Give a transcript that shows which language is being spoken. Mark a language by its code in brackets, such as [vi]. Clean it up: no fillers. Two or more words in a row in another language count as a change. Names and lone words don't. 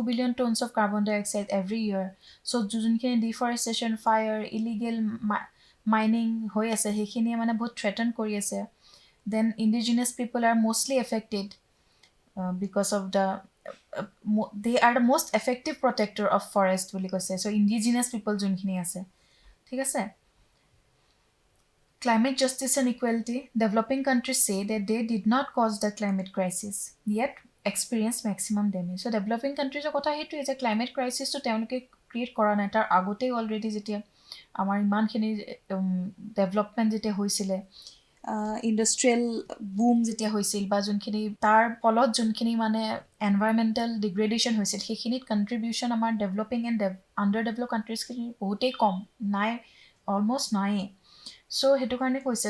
[en] billion tons of carbon dioxide every year [as] চ' যোনখিনি [en] deforestation fire illegal mining [as] হৈ আছে সেইখিনিয়ে মানে বহুত থ্ৰেটন কৰি আছে [en] then indigenous people are mostly affected because of the they are the most effective protector of forest [as] বুলি কৈছে চ' [en] indigenous people [as] যোনখিনি আছে ঠিক আছে [en] Climate justice and equality, developing countries say that they did not cause the climate crisis, yet experience maximum damage. So developing countries [as] কথা সেইটোৱে যে [en] climate crisis [as] তো তেওঁলোকে ক্ৰিয়েট কৰা নাই তাৰ আগতেই অলৰেডি যেতিয়া আমাৰ ইমানখিনি ডেভেলপমেণ্ট যেতিয়া হৈছিলে [en] industrial boom [as] যেতিয়া হৈছিল বা যোনখিনি তাৰ ফলত যোনখিনি মানে [en] environmental degradation [as] হৈছিল সেইখিনিত কণ্ট্ৰিবিউশ্যন আমাৰ [en] developing and under develop [as] কাণ্ট্ৰিজখিনিৰ বহুতেই কম নাই অলমষ্ট নায়েই চ' সেইটো কাৰণে কৈছে